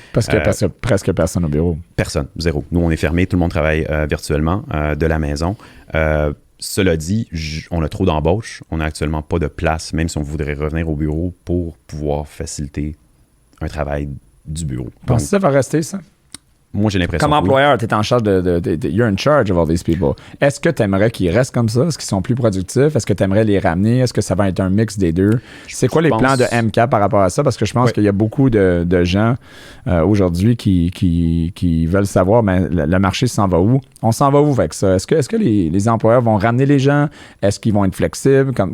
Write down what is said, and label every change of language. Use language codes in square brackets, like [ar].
[fr] Parce qu'il y a presque personne au bureau. Personne, 0. Nous, on est fermé, tout le monde travaille virtuellement de la maison. Cela dit, on a trop d'embauches. On n'a actuellement pas de place, même si on voudrait revenir au bureau pour pouvoir faciliter un travail du bureau. Penses-tu que ça va rester, ça? Moi, j'ai l'impression comme employeur, tu es en charge [en] you're in charge of all these people. [fr] Est-ce que tu aimerais qu'ils restent comme ça? Est-ce qu'ils sont plus productifs? Est-ce que tu aimerais les ramener? Est-ce que ça va être un mix des deux? C'est quoi les plans de MK par rapport à ça? Parce que je pense qu'il y a beaucoup de gens aujourd'hui qui veulent savoir, mais le marché s'en va où? On s'en va où avec ça? Est-ce que les employeurs vont ramener les gens? Est-ce qu'ils vont être flexibles?